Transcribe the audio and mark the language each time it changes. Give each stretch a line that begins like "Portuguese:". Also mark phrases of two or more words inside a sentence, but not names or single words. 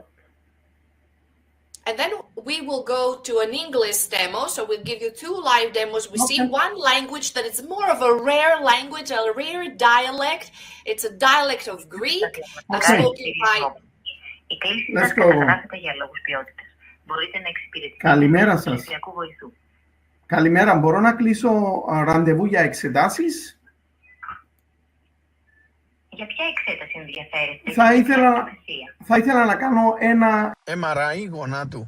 English: And then we will go to an English demo. So we'll give you two live demos. We see one language that is more of a rare language, a rare dialect. It's a dialect of Greek, spoken by... Let's go.
Greek: Καλημέρα σας. Καλημέρα, μπορώ να κλείσω ραντεβού για εξετάσεις? Για ποια εξέταση ενδιαφέρεστε? Θα ήθελα να κάνω ένα MRI γονάτου.